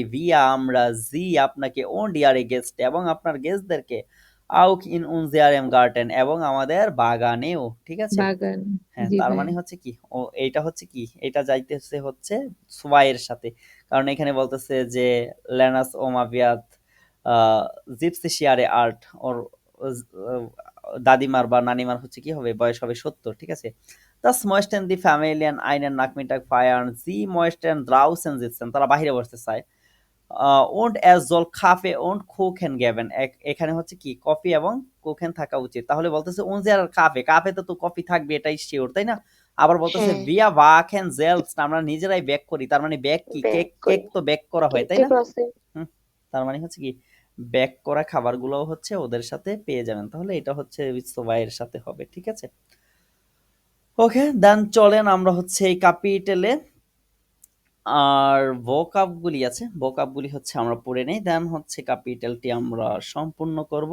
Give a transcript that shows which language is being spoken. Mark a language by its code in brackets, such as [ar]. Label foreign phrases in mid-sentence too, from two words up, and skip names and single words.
[de] wir আমরা sie আপনাকে und ihre Gäste [bn] এবং আপনার গেস্টদেরকে [de] auch in unserem Garten [bn] এবং আমাদের বাগানেও, ঠিক আছে? বাগান। হ্যাঁ, জি তার ভাইয়া। মানে হচ্ছে কি এইটা হচ্ছে কি এটা যাইতেছে হচ্ছে সোয়াইয়ের সাথে, কারণ এখানে বলতেছে যে লেনাস ওমাভিয়াত জিপসি শিয়ারে আর্ট ওর দাদিমার বা নানিমার হচ্ছে কি হবে বয়স হবে 70, ঠিক আছে? [de] Das möchten die Familien einen Nachmittag feiern, sie möchten draußen sitzen, [bn] তারা বাইরে বসতে চায়। [de] und es soll Kaffee und Kuchen geben, [bn] এখানে হচ্ছে কি কফি এবং কুকেন থাকা উচিত। তাহলে বলতেছে [de] unser Kaffee, [bn] কাফেতে তো কফি থাকবে এটাই শিওর, তাই না? আবার বলতেছে হ্যাঁ, [de] wir backen selbst, [bn] আমরা নিজেরাই বেক করি। তার মানে বেক কি ব্যাক কেক, করে। তো বেক করা হয়, তাই না? কেকও আছে। হুম, তার মানে হচ্ছে কি বেক করা খাবারগুলোও হচ্ছে ওদের সাথে পেয়ে যাবেন। তাহলে এটা হচ্ছে সোবাইয়ের সাথে হবে, ঠিক আছে? ওকে, দেন চলেন আমরা হচ্ছে এই ক্যাপিটালে আর ভোকাব গুলি আছে, ভোকাব গুলি হচ্ছে আমরা পড়ে নেই, দেন হচ্ছে ক্যাপিটালটি আমরা সম্পূর্ণ করব।